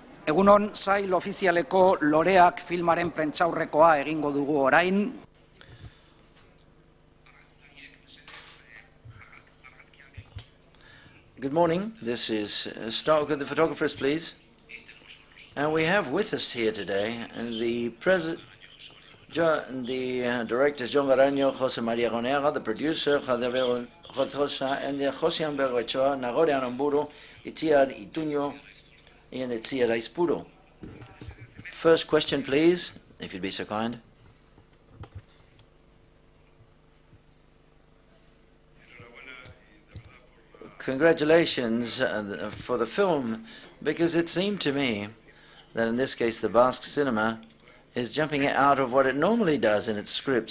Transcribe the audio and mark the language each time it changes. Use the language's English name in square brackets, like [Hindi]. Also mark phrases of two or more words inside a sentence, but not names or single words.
[Basque] Egunon, sail ofizialeko Loreak filmaren prentsaurrekoa egingo dugu orain. [English] Good morning. This is start with the photographers, please. And we have with us here today the directors John Garanyo, Jose Maria Gonega, the producer Javier Jotosa, and the Josian Bergochoa, Nagore Anamburu, Itziar Ituño, and Itziar Aispuro. First question, please, if you'd be so kind. Congratulations for the film, because it seemed to me that in this case the Basque cinema is jumping out of what it normally does in its scripts.